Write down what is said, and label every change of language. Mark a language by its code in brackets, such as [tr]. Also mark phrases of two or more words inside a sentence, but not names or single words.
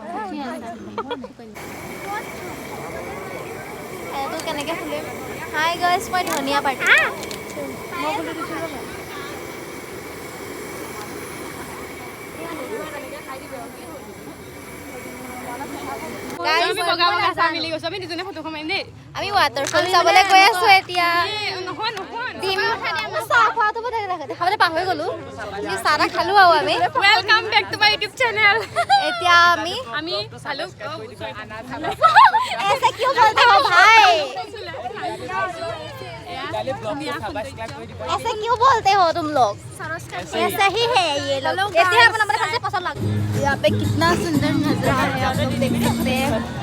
[as] এইটো কেনেকৈ খুলিম [en] hi guys [as] মই ধনিয়া পাৰ্টি মই খুলি দিছোঁ আমি ৱাটাৰফল চাবলৈ গৈ আছো এতিয়া চাহ খোৱাটো দেখাবলৈ পাহৰি গ'লো চাহ তাহ খালো আৰু আমি [en] welcome back to my YouTube channel [as] এতিয়া আমি চালো [hi] ऐसे क्यों बोलते हो भाई ऐसे क्यों बोलते हो तुम लोग ऐसा ही है ये लोग ऐसे ही अपना मुझे पसंद लगा यहाँ पे कितना सुंदर नजारा है आप लोग देख सकते हैं